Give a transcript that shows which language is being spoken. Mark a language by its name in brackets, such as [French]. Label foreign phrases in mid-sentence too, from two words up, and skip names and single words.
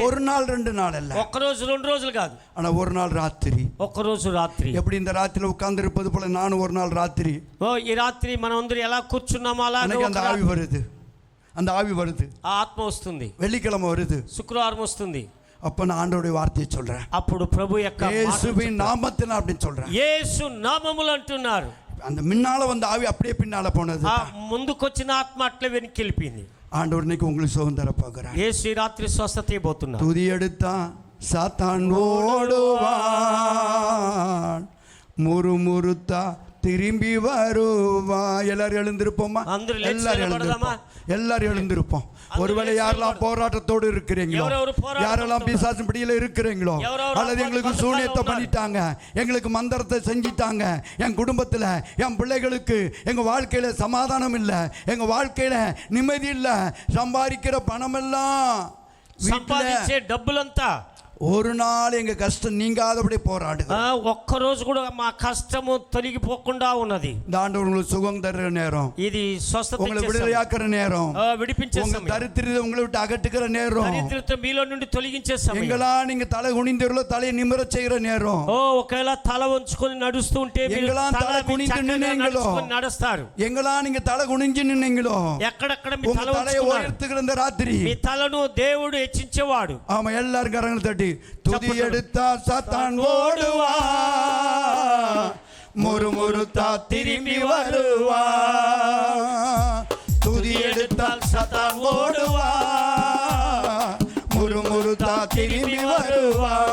[Tamil] ஒரு நாள் 2 நாள் அல்ல, [Telugu] ఒక్క రోజు 2 రోజులు కాదు, [Tamil] ஆனா ஒரு நாள் ராத்திரி. [Telugu] ఒక్క రోజు రాత్రి. [Tamil] எப்படி இந்த ராத்திரில உட்கார்ந்து இருப்பது போல நானும் ஒரு நாள் ராத்திரி, [Telugu] ఈ రాత్రి మనం అందరూ ఎలా కూర్చున్నామో అలా [Tamil] அந்த ஆவி வருது, அந்த ஆவி வருது, [Telugu] ఆ ఆత్మ వస్తుంది, [Tamil] வெள்ளிக்கிழமை வருது, [Telugu] శుక్రవారం వస్తుంది. [Tamil] அப்ப நான் ஆண்டவருடைய வார்த்தையை சொல்றேன், [Telugu] అప్పుడు ప్రభు యొక్క [Tamil] இயேசுவின் நாமத்தில் அப்படின்னு சொல்றேன். [Telugu] యేసు నామములు అంటున్నారు. [Tamil] அந்த முன்னால வந்த ஆவி அப்படியே பின்னால போனது, [Telugu] ఆ ముందుకొచ్చిన ఆత్మ అట్లే వెనక్కి వెళ్ళిపోయింది. [Tamil] ஆண்டவர் இன்னைக்கு உங்களுக்கு சுகம் தர போகிறார். [Telugu] యేసు ఈ రాత్రి స్వస్థత ఇవ్వబోతున్నారు. [Tamil] துதி எடுத்தா சாத்தான் ஓடுவான், முறுமுறுத்தா திரும்பி வருவா. எல்லாரும் எழுந்திருப்போமா? எல்லாரும் எழுந்திருப்போம். ஒருவேளை யாரெல்லாம் போராட்டத்தோடு இருக்கிறீங்களோ, யாரெல்லாம் பிசாசின் பிடியில இருக்கிறீங்களோ, அல்லது எங்களுக்கு சூனியத்தை பண்ணிட்டாங்க, எங்களுக்கு மந்திரத்தை செஞ்சிட்டாங்க, என் குடும்பத்துல என் பிள்ளைகளுக்கு எங்க வாழ்க்கையில சமாதானம் இல்லை, எங்க வாழ்க்கையில நிம்மதி இல்லை, சம்பாதிக்கிற பணமெல்லாம் [Telugu] సంపాదించే డబ్బులంతా [Tamil] ஒரு நாள் எங்க கஷ்டம் நீங்காதபடி போராடுது. [Telugu] ఒక్క రోజు కూడా మా కష్టము తొలగిపోకుండా ఉన్నది. [Tamil] இந்த ஆண்டவர் உங்களுக்கு சுகம் தர்ற நேரம், [Telugu] ఇది స్వస్థత [Tamil] உங்களை விடுதலையாக்குற நேரம், [Telugu] విడిపించే [Tamil] உங்க [Telugu] సమయం, [Tamil] தரித்திரத்தை உங்களை விட்டு அகற்றுகிற நேரம், [Telugu] దరిద్రత మీలో నుండి తొలగించే సమయం, [Tamil] எங்களா நீங்க தலை குனிந்திரோ தலையை நிமிர செய்கிற நேரம், [Telugu] ఒకవేళ తల వంచుకొని నడుస్తూ ఉంటే [Tamil] எங்களா தலை குனிந்து நின்னீங்களோ, [Telugu] నడుస్తారు, [Tamil] எங்களா நீங்க தலை குனிஞ்சு நின்னீங்களோ, [Telugu] ఎక్కడెక్కడ మీ [Tamil] உங்க தலையை உயர்த்துகிற இந்த ராத்திரி [Telugu] మీ తలను దేవుడు హెచ్చించేవాడు. [Tamil] ஆமா, எல்லாரும் கரங்களை தட்டி துதி எடுத்தா சாத்தான் ஓடுவா, முறுமுறுத்தா திரும்பி வருவா. துதி எடுத்தால் சாத்தான் ஓடுவா, முறுமுறுத்தா திரும்பி வருவா.